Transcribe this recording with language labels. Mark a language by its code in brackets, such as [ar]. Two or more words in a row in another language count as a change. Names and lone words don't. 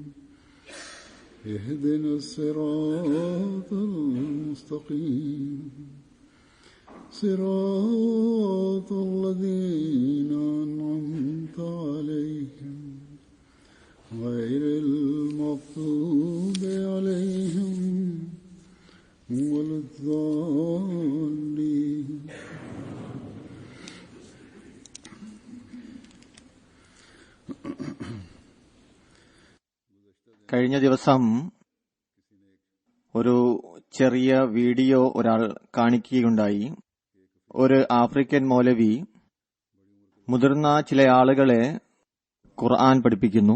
[ar] اهدنا الصراط المستقيم صراط الذين أنعمت عليهم غير المغضوب عليهم ولا الضالين. [ml] കഴിഞ്ഞ ദിവസം ഒരു ചെറിയ വീഡിയോ ഒരാൾ കാണിക്കുകയുണ്ടായി. ഒരു ആഫ്രിക്കൻ മൗലവി മുതിർന്ന ചില ആളുകളെ ഖുർആൻ പഠിപ്പിക്കുന്നു.